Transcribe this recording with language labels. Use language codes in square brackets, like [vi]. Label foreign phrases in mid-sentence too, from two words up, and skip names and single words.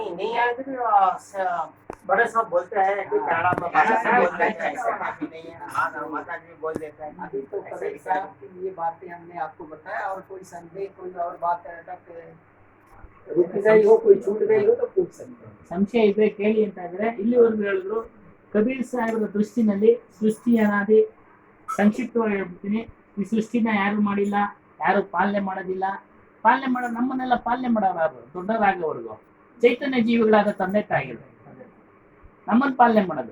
[hi] नहीं आए तो बड़े सब बोलते हैं कि कन्नड़ा में भाषा से बोलते हैं, ऐसा बात नहीं है। हाँ ना, माता जी भी बोल देते हैं। अभी तो कबीर साहब की ये बातें हमने आपको बताया, और कोई संदेह कोई और बात रुक गई हो, कोई छूट गई हो तो पूछ सकते हैं। [kn] ಸಂಶಯ ಇದ್ರೆ ಕೇಳಿ ಅಂತ ಇದ್ರೆ ಇಲ್ಲಿವರೆಗೂ ಹೇಳಿದ್ರು ಕಬೀರ್ ಸಾಹೇಬರ ದೃಷ್ಟಿನಲ್ಲಿ ಸೃಷ್ಟಿ ಅನಾದಿ ಸಂಕ್ಷಿಪ್ತವಾಗಿ ಹೇಳ್ಬಿಡ್ತೀನಿ. ಈ ಸೃಷ್ಟಿನ ಯಾರು ಮಾಡಿಲ್ಲ, ಯಾರು ಪಾಲನೆ ಮಾಡೋದಿಲ್ಲ. ಪಾಲನೆ ಮಾಡೋ ನಮ್ಮನ್ನೆಲ್ಲ ಪಾಲನೆ ಮಾಡೋರು ದೊಡ್ಡವರಾಗೋವರೆಗೂ ಚೈತನ್ಯ ಜೀವಿಗಳಾದ ತಂದೆ ತಾಯಿಗಳು ನಮ್ಮನ್ನು ಪಾಲನೆ ಮಾಡೋದು.